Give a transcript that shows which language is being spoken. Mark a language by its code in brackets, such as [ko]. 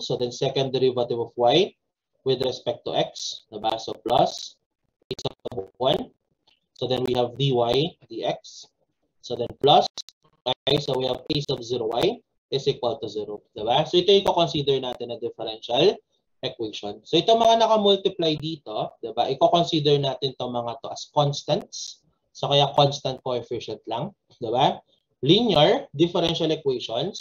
[en] So, then second derivative of y with respect to x. Diba? So, plus a sub 1. So, then we have dy dx. So, then plus, okay, so we have a sub 0y is equal to 0. Diba? [tl] So, ito yung consider natin na differential equation. So, ito mga naka-multiply dito, diba? I-consider natin itong mga to as constants. So, kaya constant coefficient lang. Diba? [en] Linear differential equation.